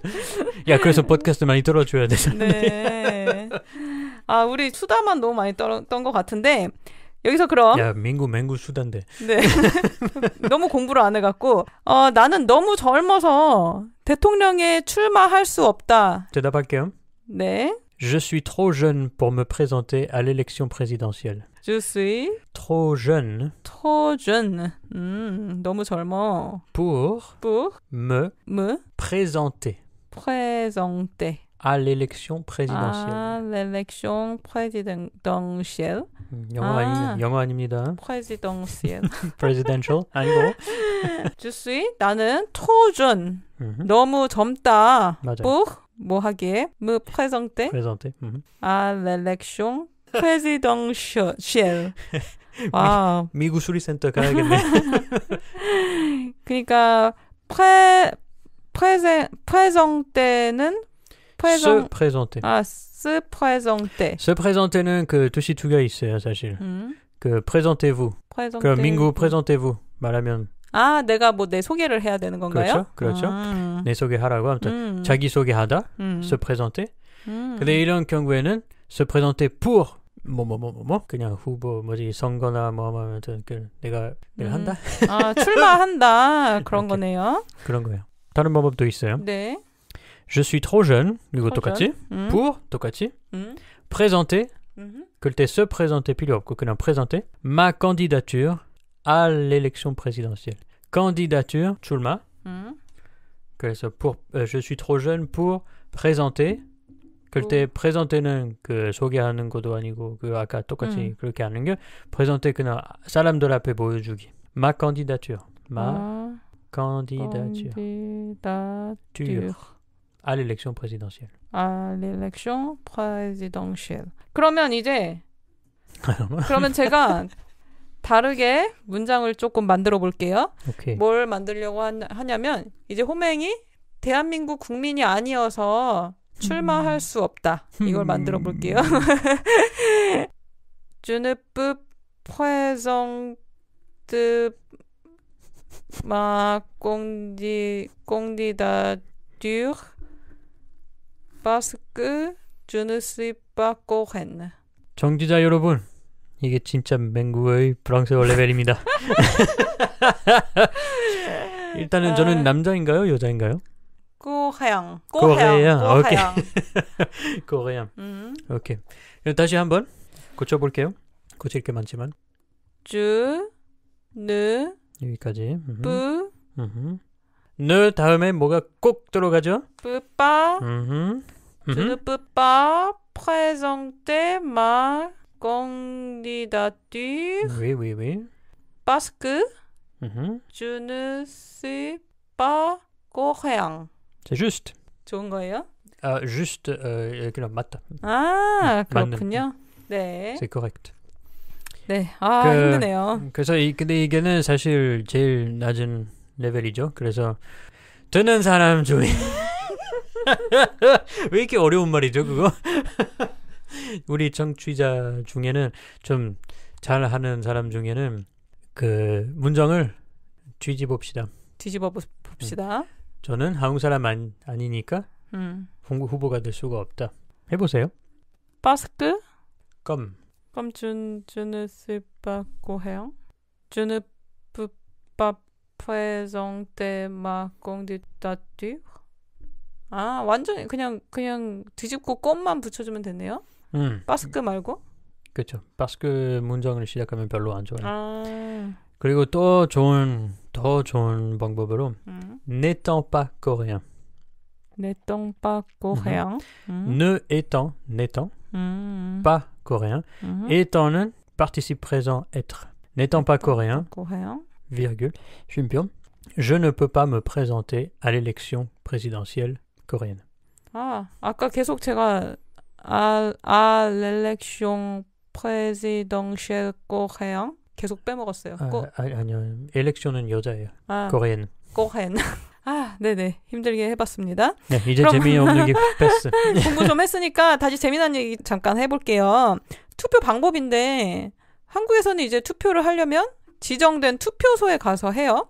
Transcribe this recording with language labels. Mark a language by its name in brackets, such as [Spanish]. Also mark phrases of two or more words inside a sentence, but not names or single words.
[Korean] 야, 그래서 팟캐스트 많이 들어줘야 되잖아요. 네. 우리 수다만 너무 많이 떤 것 같은데 여기서 그럼 야, 맹구 수단데. 네. 너무 공부를 안 해갖고 나는 너무 젊어서 대통령에 출마할 수 없다. 대답할게요. 네. [French] Je suis trop jeune pour me présenter à l'élection présidentielle. Je suis Trop jeune trop jeune. [Korean] 너무 젊어. [French] pour me me présenter présenter à l'élection présidentielle. à l'élection présidentielle. [Korean] 영어 아닙니다. [French] présidentielle. [Korean] presidential 아니고. [French] Je suis [Korean] 나는 [French] trop jeune. [Korean] 너무 젊다. 맞아요. pour 뭐 하기에 [French] me présenter présenter. à l'élection présidentielle. [Korean] 와. 미국 수리센터 가야겠네. 그러니까 présenter는 [French] se présenter. se présenter. se présenter [Korean] 는 그 뜻이 두 개 있어요, 사실. 그 présentez-vous. 그 민구 présentez-vous 말하면 내가 뭐 내 소개를 해야 되는 건가요? 그렇죠. 내 소개하라고 아무튼 자기 소개하다. [French] se présenter. [Korean] 근데 이런 경우에는 [French] se présenter pour [Korean] 뭐 그냥 후보 뭐지 선거나 뭐 아무튼 그 내가 한다. 출마한다 그런 거네요. 그런 거예요. 다른 방법도 있어요. 네. [French] Je suis trop jeune. [Korean] 이거 똑같이. pour 똑같이. présenter. 그럴 때 [French] se présenter [Korean] 필요 없고 그냥 [French] présenter ma candidature à l'élection présidentielle. [Korean] candidature 출마. [French] 그래서 je suis trop jeune pour présenter. [Korean] 그럴 때 présenter는 그 소개하는 것도 아니고 그 아까 똑같이 그렇게 하는 게 présenter 그냥 사람들 앞에 보여주기. [French] ma candidature. ma candidature. à l'élection présidentielle. à l'élection présidentielle. [Korean] 그러면 이제 그러면 제가 다르게 문장을 조금 만들어 볼게요. 오케이. 뭘 만들려고 하냐면 이제 호맹이 대한민국 국민이 아니어서 출마할 수 없다. 이걸 만들어 볼게요. [French] Je ne peux présenter ma candidature parce que je ne suis pas coréenne. [Korean] 정지자 여러분, 이게 진짜 맹구의 프랑스어 레벨입니다. 일단은 저는 남자인가요, 여자인가요? 코réen. 코réen. 오케이. 코réen. 오케이. 다시 한번 고쳐볼게요. 고칠 게 많지만. [French] Je ne [Korean] 여기까지. [French] peux [Korean] ne 다음에 뭐가 꼭 들어가죠? [French] peux pas. Je ne peux pas présenter ma candidature. Oui. parce que je ne suis pas coréen. C'est juste. [Korean] 좋은 거예요? juste 그냥 맞다. 그렇군요. 네. [French] C'est correct. [Korean] 네. 힘드네요. 그래서 근데 이게는 사실 제일 낮은 레벨이죠. 그래서 듣는 사람 중에 왜 이렇게 어려운 말이죠, 그거? 우리 청취자 중에는 좀 잘하는 사람 중에는 그 문장을 뒤집어 봅시다. 저는 한국 사람 아니니까 후보가 될 수가 없다. 해보세요. [French] parce que comme je ne suis pas coréen. Je ne peux pas présenter ma candidature. [Korean] 완전히 그냥 뒤집고 껌만 붙여주면 되네요. parce que 말고. 그렇죠. parce que 문장을 시작하면 별로 안 좋아요. 그리고 더 좋은 방법으로 [French] n'étant pas coréen. n'étant pas coréen. n'étant pas coréen. étant는 participe présent être. n'étant pas coréen. virgule. 쉼표. Je ne peux pas me présenter à l'élection présidentielle coréenne. [Korean] 아까 계속 제가 [French] à l'élection présidentielle coréenne [Korean] 계속 빼먹었어요. 아니요. 엘렉션은 여자예요. 코리안. 네네. 힘들게 해봤습니다. 네, 이제 재미없는 게 패스. 공부 좀 했으니까 다시 재미난 얘기 잠깐 해볼게요. 투표 방법인데 한국에서는 이제 투표를 하려면 지정된 투표소에 가서 해요.